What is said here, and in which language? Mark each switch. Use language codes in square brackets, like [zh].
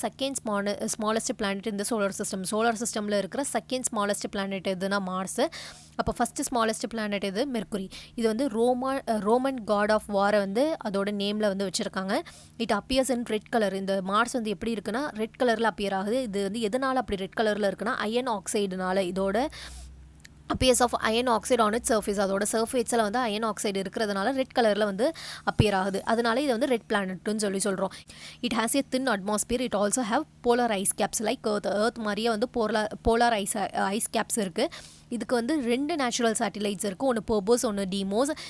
[ta] Second smallest planet இந்த solar சிஸ்டமில் இருக்கிற செகண்ட் ஸ்மாலஸ்ட் பிளானட் எதுனா மார்ஸ். அப்போ ஃபஸ்ட்டு ஸ்மாலஸ்ட் பிளானட் இது மெர்க்குரி. இது வந்து ரோமன் காட் ஆஃப் வாரை வந்து அதோட நேமில் வந்து வச்சுருக்காங்க. [en] It appears in red colour. [ta] இந்த மார்ஸ் வந்து எப்படி இருக்குன்னா ரெட் கலரில் அப்பியர் ஆகுது. இது வந்து எதனால் அப்படி ரெட் கலரில் இருக்குன்னா அயன் ஆக்சைடுனால. [en] இதோட appears of iron oxide on its surface. [ta] அதோட சர்ஃபேஸில் வந்து அயன் ஆக்சைடு இருக்கிறதுனால ரெட் கலரில் வந்து அப்பியர் ஆகுது. அதனால இது வந்து ரெட் பிளானட்னு சொல்கிறோம். [en] It has a thin atmosphere. It also have polar ice caps like Earth [ta] மாதிரியே வந்து போலார் ஐஸ் கேப்ஸ் இருக்குது. இதுக்கு வந்து 2 நேச்சுரல் சேட்டிலைட்ஸ் இருக்குது. ஒன்று போபோஸ், ஒன்று டீமோஸ்.